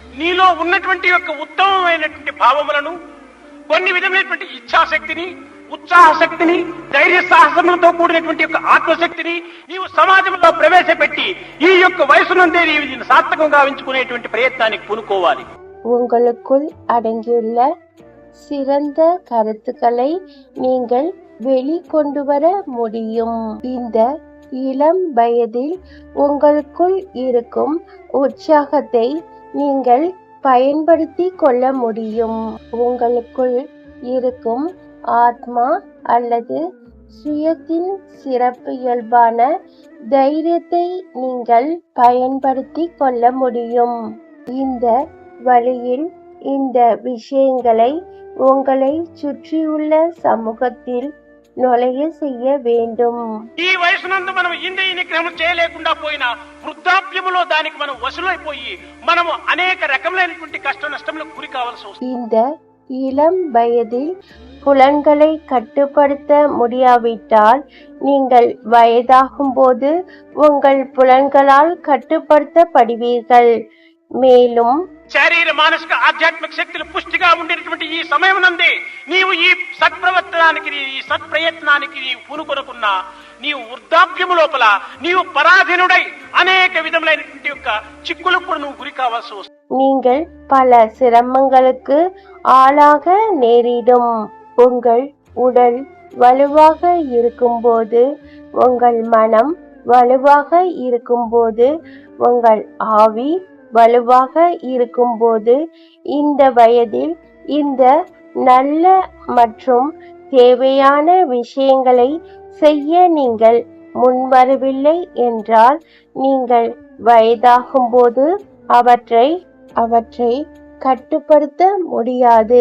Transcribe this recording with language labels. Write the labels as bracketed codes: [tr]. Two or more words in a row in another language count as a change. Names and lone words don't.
[te] నీలో ఉన్నటువంటి యొక్క ఉత్తమమైనటువంటి భావములను, కొన్ని విధమైనటువంటి ఇచ్ఛాశక్తిని, ఉత్సాహ శక్తిని, ధైర్య సాహసములతో కూడినటువంటి యొక్క ఆత్మశక్తిని నీవు సమాజంలో ప్రవేశపెట్టి ఈ యొక్క వయసునందే నీవు సార్థకంగా ఉంచుకునేటువంటి ప్రయత్నానికి పూనుకోవాలి. [ta] உங்களுக்குள் அடங்கியுள்ள சிறந்த கருத்துக்களை நீங்கள் வெளிக்கொண்டு வர முடியும். இந்த இளம் வயதில் உங்களுக்குள் இருக்கும் உற்சாகத்தை நீங்கள் பயன்படுத்தி கொள்ள முடியும். உங்களுக்குள் இருக்கும் ஆத்மா அல்லது சுயத்தின் சிறப்பு இயல்பான தைரியத்தை நீங்கள் பயன்படுத்தி கொள்ள முடியும். இந்த வழியில் இந்த விஷயங்களை உங்களை சுற்றியுள்ள சமூகத்தில் நுழைய செய்ய வேண்டும். [te] ఈ వయసునందు మనం ఇంద్రియ నిగ్రహం చేయలేకుండా పోయినా వృద్ధాప్యములో దానికి మనం వశులైపోయి మనము అనేక రకములైనటువంటి కష్ట నష్టములకు గురి కావాల్సి వస్తుంది. [ta] இந்த இளம் வயதில் புலன்களை கட்டுப்படுத்த முடியாவிட்டால் நீங்கள் வயதாகும் போது உங்கள் புலன்களால் கட்டுப்படுத்தப்படுவீர்கள். மேலும் [te] శారీర మానసిక ఆధ్యాత్మిక శక్తులు పుష్టిగా ఉండేటువంటి ఈ సమయం నందే నీవు ఈ సత్ప్రవర్తనానికి, ఈ సత్ప్రయత్నానికి నీవు పూనుకొనుకున్నా నీవు వృద్ధాప్యము లోపల నీవు పరాధీనుడై అనేక విధములైనటువంటి యొక్క చిక్కులకు కూడా నువ్వు గురి కావాల్సి వస్తుంది. [ta] நீங்கள் பல சிரமங்களுக்கு ஆளாக நேரிடும். உங்கள் உடல் வலுவாக இருக்கும்போது, உங்கள் மனம் வலுவாக இருக்கும்போது, உங்கள் ஆவி வலுவாக இருக்கும்போது, இந்த வயதில் இந்த நல்ல மற்றும் தேவையான விஷயங்களை செய்ய நீங்கள் முன்வரவில்லை என்றால் நீங்கள் வயதாகும்போது அவற்றை கட்டுப்படுத்த முடியாது.